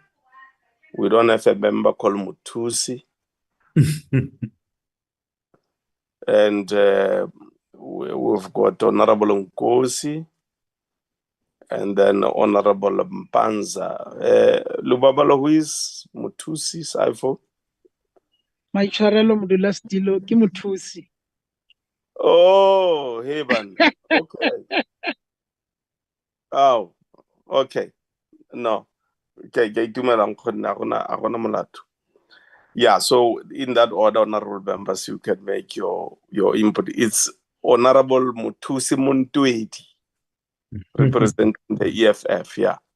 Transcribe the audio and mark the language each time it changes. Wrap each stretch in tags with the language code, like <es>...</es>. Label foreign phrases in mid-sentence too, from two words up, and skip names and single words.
<en>We don't have a member called Mutusi. And we've got Honorable Nkosi and then Honorable Mpanza. Lubabalo, who is Mutusi's iPhone?</en> <tn>Maitshwarelo Modula Stilo ke Mothusi.</tn> <en>Oh, Heban. Okay. Oh, okay. No. Okay, yeah, so in that order, honorable members, you can make your input. It's Honorable Mutusi Muntueti. representing the EFF, yeah.</en>